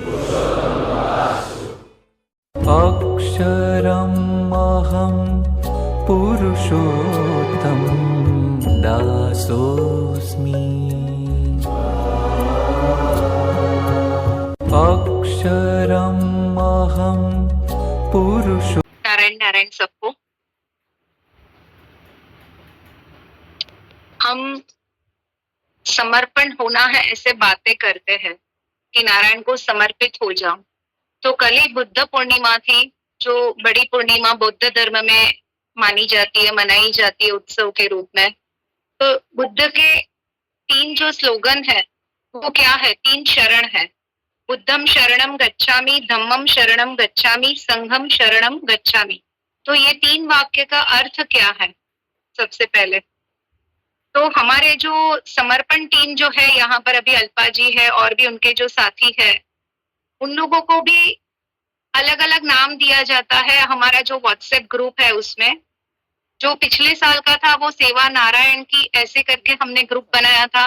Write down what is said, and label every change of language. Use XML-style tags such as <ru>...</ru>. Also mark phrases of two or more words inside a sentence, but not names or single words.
<sa>अक्षरमहं पुरुषोत्तम दासोस्मि। अक्षरमहं पुरुषो।</sa> <hi>नारायण नारायण सबको। हम समर्पण होना है ऐसे बातें करते हैं कि नारायण को समर्पित हो जाओ। तो कल ही बुद्ध पूर्णिमा थी, जो बड़ी पूर्णिमा बौद्ध धर्म में मानी जाती है, मनाई जाती है उत्सव के रूप में। तो बुद्ध के 3 जो स्लोगन है वो क्या है? 3 शरण है।</hi> <pi>बुद्धम शरणम गच्छामि, धम्मम शरणम गच्छामि, संघम शरणम गच्छामि।</pi> <hi>तो ये 3 वाक्य का अर्थ क्या है? सबसे पहले तो हमारे जो समर्पण टीम जो है यहाँ पर, अभी अल्पा जी है और भी उनके जो साथी है, उन लोगों को भी अलग अलग नाम दिया जाता है। हमारा जो व्हाट्सएप ग्रुप है उसमें जो पिछले साल का था वो सेवा नारायण की ऐसे करके हमने ग्रुप बनाया था।</hi>